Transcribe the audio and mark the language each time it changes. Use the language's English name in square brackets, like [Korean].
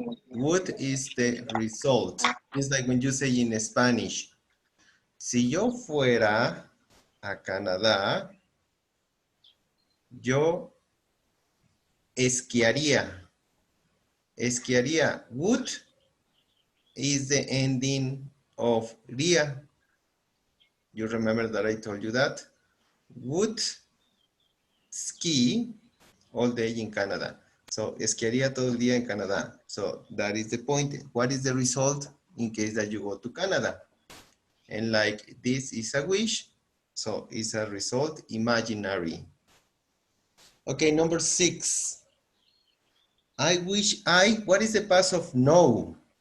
[English] Would is the result. It's like when you say in Spanish, [Spanish] si yo fuera a Canadá, yo esquiaría. [English] Esquiaría. Would is the ending of ría. You remember that I told you that? Would ski all day in Canada. [Spanish] So, esquiaría todo el día en Canadá. [English] So, that is the point. What is the result in case that you go to Canada? And like this is a wish, so it's a result imaginary. Okay, number 6. I wish I, what is the past of know?